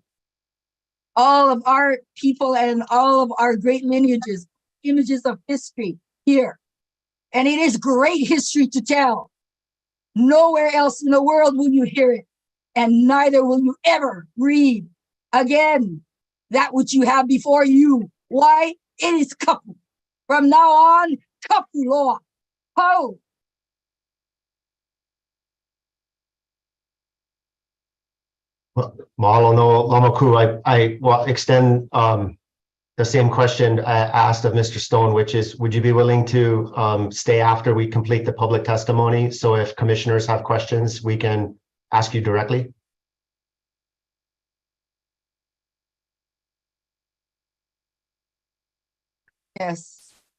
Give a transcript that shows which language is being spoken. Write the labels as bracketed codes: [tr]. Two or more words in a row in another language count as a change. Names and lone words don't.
[en] All of our people and all of our great lineages, images of history here. And it is great history to tell. Nowhere else in the world will you hear it, and neither will you ever read again that which you have before you. Why? It is kapu. From now on, [haw] kapu loa. Ho! Mahalo no Lamaku. [en] I will extend the same question I asked of Mr. Stone, which is, would you be willing to stay after we complete the public testimony? So if commissioners have questions, we can ask you directly. Yes.